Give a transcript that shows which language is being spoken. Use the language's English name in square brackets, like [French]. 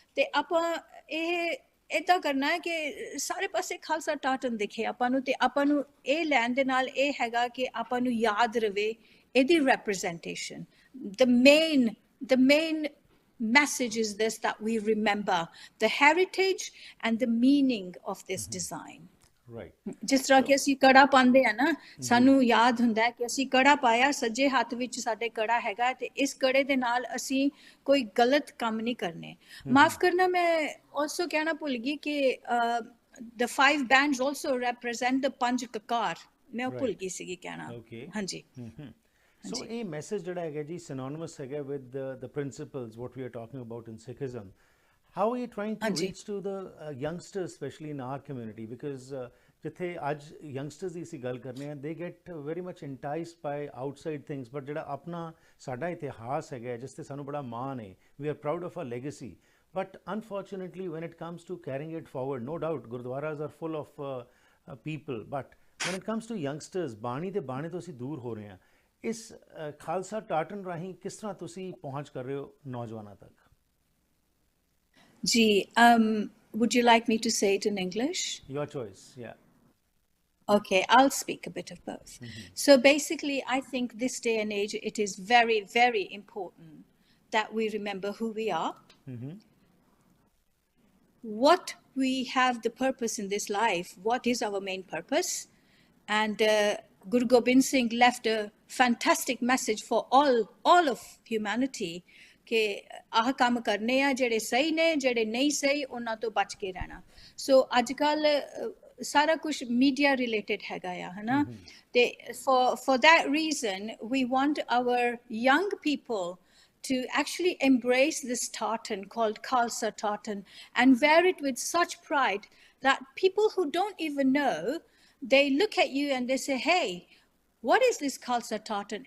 [Punjabi] ਤੇ ਆਪਾਂ ਇਹ ਇੱਦਾਂ ਕਰਨਾ ਹੈ ਕਿ ਸਾਰੇ ਪਾਸੇ ਖਾਲਸਾ ਟਾਰਟਨ ਦਿਖੇ ਆਪਾਂ ਨੂੰ, ਤੇ ਆਪਾਂ ਨੂੰ ਇਹ ਲੈਣ ਦੇ ਨਾਲ ਇਹ ਹੈਗਾ ਕਿ ਆਪਾਂ ਨੂੰ ਯਾਦ ਰਵੇ ਇਹਦੀ representation. [English] The main message is this, that we remember the heritage and the meaning of this design. Right. [Punjabi] ਜਿਸ ਤਰ੍ਹਾਂ ਕਿ ਅਸੀਂ ਕੜਾ ਪਾਉਂਦੇ ਆ ਨਾ, ਸਾਨੂੰ ਯਾਦ ਹੁੰਦਾ ਹੈ ਕਿ ਅਸੀਂ ਕੜਾ ਪਾਇਆ, ਸੱਜੇ ਹੱਥ ਵਿੱਚ ਸਾਡੇ ਕੜਾ ਹੈਗਾ ਤੇ ਇਸ ਕੜੇ ਦੇ ਨਾਲ ਅਸੀਂ ਕੋਈ ਗਲਤ ਕੰਮ ਨਹੀਂ ਕਰਨੇ। ਮਾਫ ਕਰਨਾ, ਮੈਂ also ਕਹਿਣਾ ਭੁੱਲ ਗਈ ਕਿ [English] the 5 bands also represent the [Punjabi] ਪੰਜ ਕਕਾਰ, ਮੈਂ ਉਹ ਭੁੱਲ ਗਈ ਸੀਗੀ ਕਹਿਣਾ। ਹਾਂਜੀ। [English] So a message [Punjabi] ਜਿਹੜਾ ਹੈਗਾ ਜੀ [English] synonymous ਹੈਗਾ with the principles what we are talking about in Sikhism. How are you trying to reach to the youngsters, especially in our community? [Punjabi] Because ਜਿੱਥੇ ਅੱਜ youngsters ਦੀ ਅਸੀਂ ਗੱਲ ਕਰਨੇ ਆ, [English] they get very much enticed by outside things, but [Punjabi] ਜਿਹੜਾ ਆਪਣਾ ਸਾਡਾ ਇਤਿਹਾਸ ਹੈਗਾ ਜਿਸ ਤੇ ਸਾਨੂੰ ਬੜਾ ਮਾਣ ਹੈ, [English] we are proud of our legacy. But unfortunately, when it comes to carrying it forward, no doubt gurdwaras are full of people, but when it comes to youngsters, [Punjabi] ਬਾਣੀ ਤੇ ਬਾਣੇ ਤੋਂ ਅਸੀਂ ਦੂਰ ਹੋ ਰਹੇ ਹਾਂ। ਇਸ ਖਾਲਸਾ ਟਾਰਟਨ ਰਾਹੀਂ ਕਿਸ ਤਰ੍ਹਾਂ ਤੁਸੀਂ ਪਹੁੰਚ ਕਰ ਰਹੇ ਹੋ ਨੌਜਵਾਨਾਂ ਤੱਕ? [English] ਜੀ, would you like me to say it in English? Your choice, yeah. Okay, I'll speak a bit of both. So basically, I think this day and age, it is very, very important that we remember who we are, what we have the purpose in this life, what is our main purpose. And Guru Gobind Singh left a fantastic message for all of humanity [Punjabi] ਕਿ ਆਹ ਕੰਮ ਕਰਨੇ ਆ ਜਿਹੜੇ ਸਹੀ ਨੇ, ਜਿਹੜੇ ਨਹੀਂ ਸਹੀ ਉਹਨਾਂ ਤੋਂ ਬਚ ਕੇ ਰਹਿਣਾ। ਸੋ ਅੱਜ ਕੱਲ ਸਾਰਾ ਕੁਝ ਮੀਡੀਆ ਰਿਲੇਟਡ ਹੈਗਾ ਆ, ਹਨਾ? [English] ਤੇ for that reason we want our young people to actually embrace this tartan called Khalsa Tartan and wear it with such pride that people who don't even know, they look at you and they say, hey, what is this Khalsa Tartan?